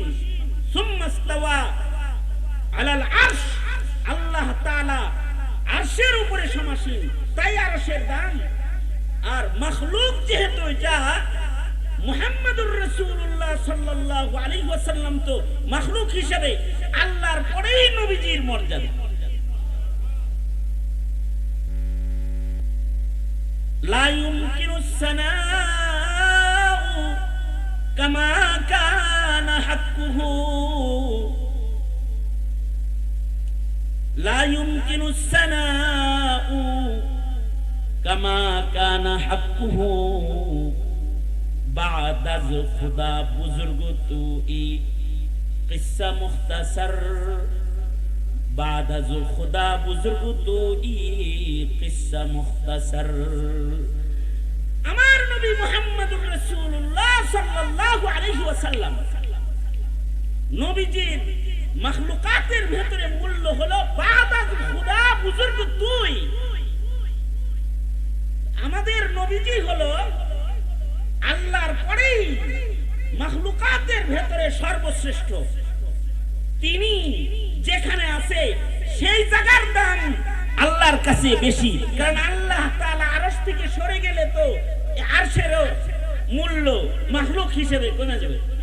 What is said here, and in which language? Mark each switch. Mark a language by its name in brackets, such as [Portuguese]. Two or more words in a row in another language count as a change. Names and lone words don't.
[Arabic] ثم استوى على العرش, [Bangla] আল্লাহ তাআলা আরশের উপরে সমাসীন, তাই আরশের দাম। আর মাখলুক যেহেতু এটা [Arabic] محمد رسول الله صلى الله عليه وسلم [Bangla] তো মাখলুক হিসেবে আল্লাহর পরেই নবীজির মর্যাদা। [Arabic] لا يمكن الثناء كما كان حقه، لا يمكن الثناء كما كان حقه [Persian] بعد از خدا بزرگ تو ای قصه مختصر، بعد از خدا بزرگ تو ای قصه مختصر। [Bangla] আমার নবী [Arabic] محمد رسول الله صلى الله عليه وسلم [Bangla] নবীজির মাখলুকাতের ভিতরে মূল্য হলো [Persian] بعد از خدا بزرگ [Bangla] তুই। আমাদের নবীজি হলো আল্লাহর পরেই মাখলুকাতের ভেতরে সর্বশ্রেষ্ঠ। তিনি যেখানে আছে সেই জায়গার দাম আল্লাহর কাছে বেশি, কারণ আল্লাহ তাআলা আরশ থেকে সরে গেলে তো আরশেরও মূল্য মাখলুক হিসেবে কমে যাবে।